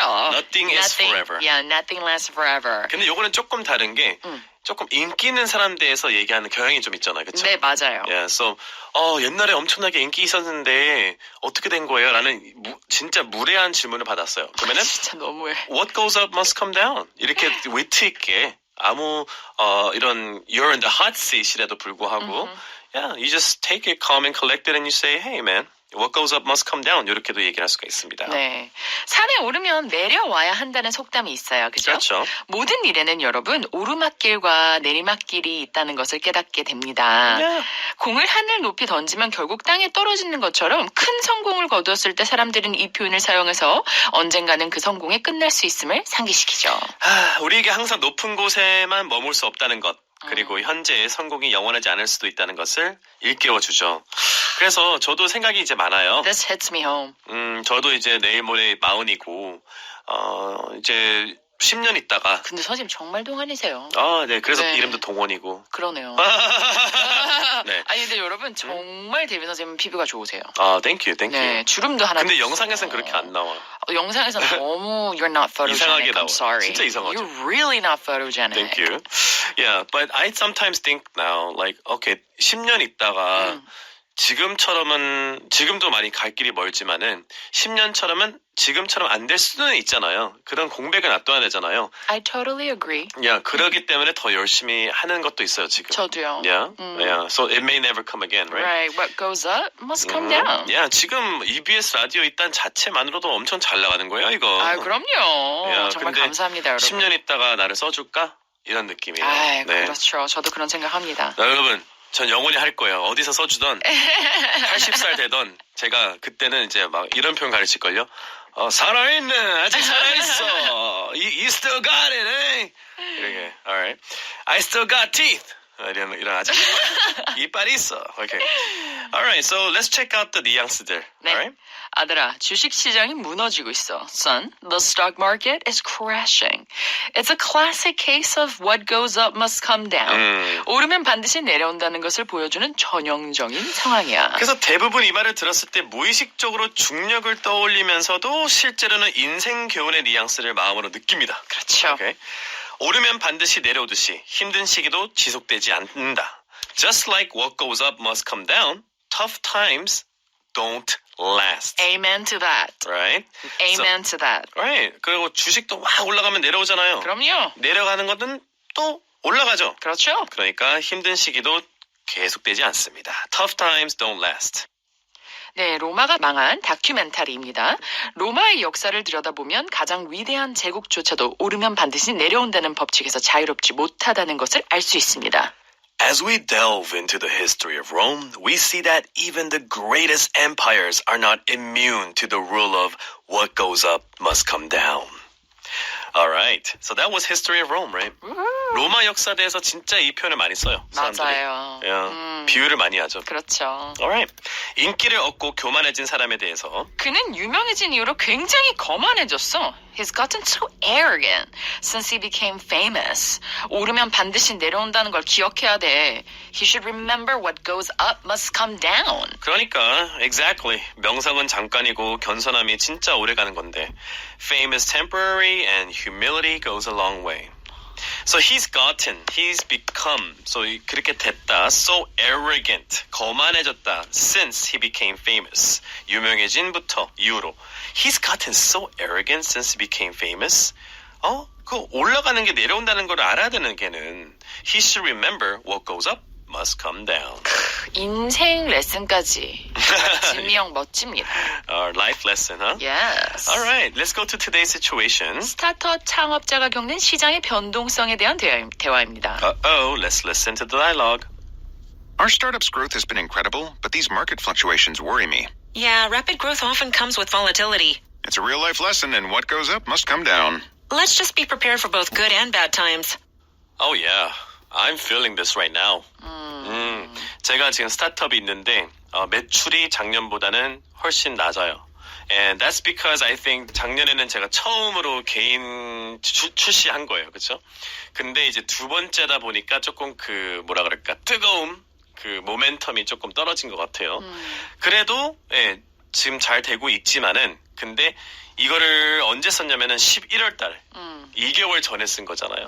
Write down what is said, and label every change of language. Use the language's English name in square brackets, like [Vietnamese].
[English] Nothing is forever. Yeah, nothing lasts forever. [Korean] 근데 요거는 조금 다른 게 조금 인기 있는 사람 대해서 얘기하는 경향이 좀 있잖아요. 그렇죠? 네, 맞아요. [English] Yeah, so [Korean] 옛날에 엄청나게 인기 있었는데 어떻게 된 거예요? 라는 진짜 무례한 질문을 받았어요. 그러면은 진짜 너무해. [English] What goes up must come down. [Korean] 이렇게 위트 있게 아무 이런 [English] you're in the hot seat [Korean] 이라도 불구하고 [English] yeah, you just take it calm and collected and you say, hey man, what goes up must come down. [Korean] 이렇게도 얘기를 할 수가 있습니다. 네, 산에 오르면 내려와야 한다는 속담이 있어요. 그죠? 그렇죠. 모든 일에는 여러분 오르막길과 내리막길이 있다는 것을 깨닫게 됩니다. [English] Yeah. [Korean] 공을 하늘 높이 던지면 결국 땅에 떨어지는 것처럼 큰 성공을 거두었을 때 사람들은 이 표현을 사용해서 언젠가는 그 성공에 끝날 수 있음을 상기시키죠. 우리에게 항상 높은 곳에만 머물 수 없다는 것. 그리고 현재의 성공이 영원하지 않을 수도 있다는 것을 일깨워주죠. 그래서 저도 생각이 이제 많아요. [English] This hits me home. [Korean] 저도 이제 내일 모레 40이고, 이제 10년 있다가. 근데 선생님 정말 동안이세요. 네. 그래서 네. 이름도 동원이고. 그러네요. 네. 아니, 근데 여러분 정말 데뷔 선생님 피부가 좋으세요. [English] thank you. [Korean] 네, 주름도 하나. 근데 영상에서는 그렇게 안 나와. 영상에서 너무 [English] you're not photogenic. [Korean] 이상하게 나와. [English] I'm sorry. [Korean] 진짜 이상하죠. [English] You're really not photogenic. Thank you. Yeah, but I sometimes think now, like, okay, [Korean] 10년 있다가 지금도 많이 갈 길이 멀지만은 10년처럼은 지금처럼 안 될 수는 있잖아요. 그런 공백을 놔둬야 되잖아요. [English] I totally agree. Yeah, [Korean] 그러기 때문에 더 열심히 하는 것도 있어요, 지금. 저도요. [English] Yeah, yeah. So it may never come again, right? Right. What goes up must come down. Yeah, [Korean] 지금 EBS 라디오 있다는 자체만으로도 엄청 잘 나가는 거예요, 이거. 그럼요. [English] Yeah, [Korean] 정말 근데 감사합니다, 여러분. 10년 있다가 나를 써줄까? 이런 느낌이에요. 네. 그렇죠. 저도 그런 생각합니다. 여러분, 전 영원히 할 거예요. 어디서 써주던 80살 되던 제가 그때는 이제 막 이런 표현 가르칠걸요. 살아있네. 아직 살아있어. [English] You still got it, eh? [Korean] 이렇게. [English] Alright. I still got teeth. [Korean] 이런 아직 이빨이 있어. Okay. [English] Alright, so let's check out the 뉘앙스들. [Korean] 네. [English] Alright? [Korean] 아들아, 주식시장이 무너지고 있어. [English] Son, the stock market is crashing. It's a classic case of what goes up must come down. [Korean] 오르면 반드시 내려온다는 것을 보여주는 전형적인 상황이야. 그래서 대부분 이 말을 들었을 때 무의식적으로 중력을 떠올리면서도 실제로는 인생 교훈의 뉘앙스를 마음으로 느낍니다. 그렇죠. [English] Okay. [Korean] 오르면 반드시 내려오듯이 힘든 시기도 지속되지 않는다. [English] Just like what goes up must come down, tough times don't last. Amen to that. Right? Amen to that. Right. [Korean] 그리고 주식도 막 올라가면 내려오잖아요. 그럼요. 내려가는 것은 또 올라가죠. 그렇죠. 그러니까 힘든 시기도 계속되지 않습니다. [English] Tough times don't last. [Korean] 네, 로마가 망한 다큐멘터리입니다. 로마의 역사를 들여다보면 가장 위대한 제국조차도 오르면 반드시 내려온다는 법칙에서 자유롭지 못하다는 것을 알 수 있습니다. [English] As we delve into the history of Rome, we see that even the greatest empires are not immune to the rule of what goes up must come down. Alright, so that was history of Rome, right? [Korean] 로마 역사에 대해서 진짜 이 표현을 많이 써요. 사람들이. 맞아요. [English] Yeah, [Korean] 비유를 많이 하죠. 그렇죠. [English] Alright, [Korean] 인기를 얻고 교만해진 사람에 대해서 그는 유명해진 이후로 굉장히 거만해졌어. [English] He's gotten so arrogant since he became famous. [Korean] 오르면 반드시 내려온다는 걸 기억해야 돼. [English] He should remember what goes up must come down. [Korean] 그러니까 [English] exactly [Korean] 명성은 잠깐이고 겸손함이 진짜 오래가는 건데 [English] fame is temporary and humility goes a long way. So he's become, so [Korean] 그렇게 됐다, [English] so arrogant, [Korean] 거만해졌다, [English] since he became famous, [Korean] 유명해진부터, 이후로. [English] He's gotten so arrogant since he became famous. [Korean] 그 올라가는 게 내려온다는 걸 알아야 되는 걔는 [English] he should remember what goes up must come down. [Korean] 인생 레슨까지. 진미형 멋집니다. [English] Life lesson, huh? Yes. All right, let's go to today's situation. [Korean] 스타트업 창업자가 겪는 시장의 변동성에 대한 대화입니다. [English] Let's listen to the dialogue. Our startup's growth has been incredible, but these market fluctuations worry me. Yeah, rapid growth often comes with volatility. It's a real-life lesson, and what goes up must come down. Let's just be prepared for both good and bad times. Oh yeah, I'm feeling this right now. [Korean] 제가 지금 스타트업이 있는데 매출이 작년보다는 훨씬 낮아요. [English] And that's because I think [Korean] 작년에는 제가 처음으로 개인 출시한 거예요. 그렇죠? 근데 이제 두 번째다 보니까 조금 그 뭐라 그럴까? 뜨거움, 그 모멘텀이 조금 떨어진 것 같아요. 그래도 예, 지금 잘 되고 있지만은 근데 이거를 언제 썼냐면은 11월 달 2개월 전에 쓴 거잖아요.